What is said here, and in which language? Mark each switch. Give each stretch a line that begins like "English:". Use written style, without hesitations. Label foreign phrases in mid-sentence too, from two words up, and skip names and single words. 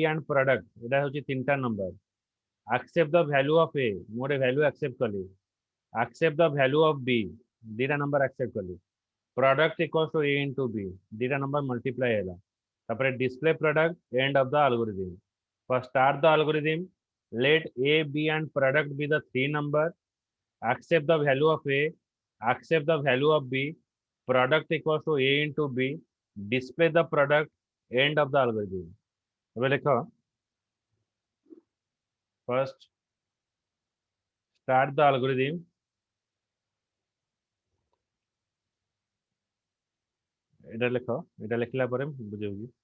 English: and product
Odia: ଏଟା ହେଉଛି ତିନିଟା
English: number accept the value of a
Odia: ମୁଁ ଗୋଟେ
English: value accept କଲି accept the value of b ଦିଟା number accept कली product equals to a into b ଦିଟା number multiply
Odia: ହେଲା ତାପରେ
English: display product end of the algorithm first start the algorithm let a b and product be the three number accept the value of a accept the value of b product equals to a into b display the product end of the algorithm
Odia: ଏବେ ଲେଖ
English: first start the algorithm
Odia: ଏଟା ଲେଖ ଏଟା ଲେଖିଲା ପରେ ବୁଝେଇବି